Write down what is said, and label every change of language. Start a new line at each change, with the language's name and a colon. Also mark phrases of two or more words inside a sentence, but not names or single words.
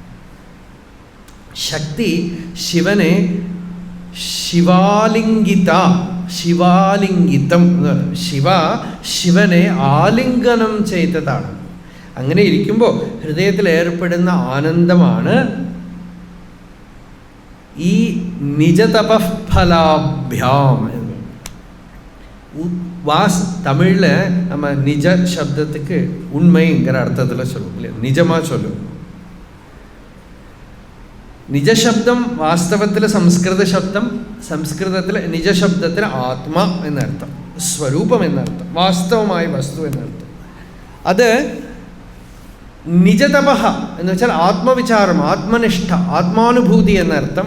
Malayalam: ശക്തി ശിവനെ ശിവാലിംഗിതം ശിവനെ ആലിംഗനം ചെയ്തതാണ്. അങ്ങനെ ഇരിക്കുമ്പോൾ ഹൃദയത്തിൽ ഏർപ്പെടുന്ന ആനന്ദമാണ് ഈ നിജതപഫലാഭ്യാം.
Tamil: തമിഴിൽ நம்ம நிஜ சப்தத்துக்கு உண்மைங்கிற அர்த்தத்தில் சொல்லுவோம் இல்லையா, நிஜமாக சொல்லுவோம்.
Malayalam: നിജശബ്ദം വാസ്തവത്തിൽ സംസ്കൃത ശബ്ദം, സംസ്കൃതത്തിൽ നിജശബ്ദത്തിന് ആത്മ എന്നർത്ഥം, സ്വരൂപം എന്നർത്ഥം, വാസ്തവമായ വസ്തു എന്നർത്ഥം. അത് നിജതപഹ എന്ന് വെച്ചാൽ ആത്മവിചാരം, ആത്മനിഷ്ഠ, ആത്മാനുഭൂതി എന്നർത്ഥം.